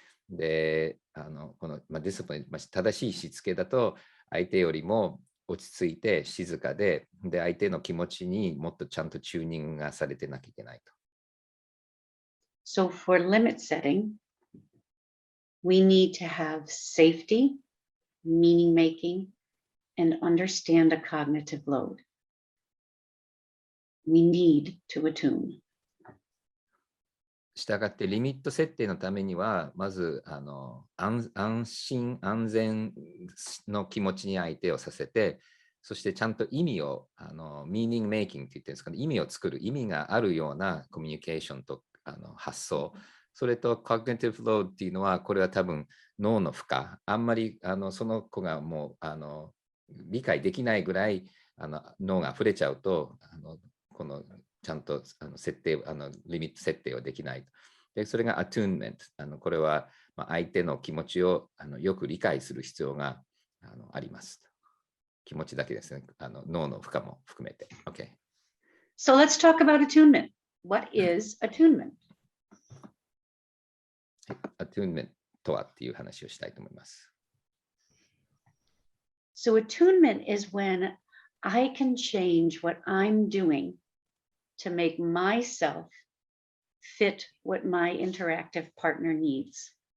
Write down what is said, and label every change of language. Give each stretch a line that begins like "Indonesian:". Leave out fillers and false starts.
Japanese: で、この、ディスプリン、正しいしつけだと、相手よりも落ち着いて静かで、相手の気持ちにもっとちゃんとチューニングがされてなきゃいけないと。
English: So for limit setting, we need to have safety, meaning making, and understand a cognitive load. We need to attune.
Japanese: したがってリミット設定のためには、まず安心安全の気持ちに相手をさせて、そしてちゃんと意味をミーニングメイキングって言ってるんですかね、意味を作る、意味があるようなコミュニケーションと発想、それとコグニティブロードっていうのは、これは多分脳の負荷、あんまりその子がもう理解できないぐらい脳が溢れちゃうと、このちゃんと設定リミット設定はできない。でそれが Attunement。これは相手の気持ちをよく理解する必要があります。気持ちだけですね。脳の負荷も含めて。Okay.
English: So let's talk about attunement. What is attunement?
Japanese: Attunement とはっていう話をしたいと思います。
English: So attunement is when I can change what I'm doing to make myself fit what my interactive partner needs.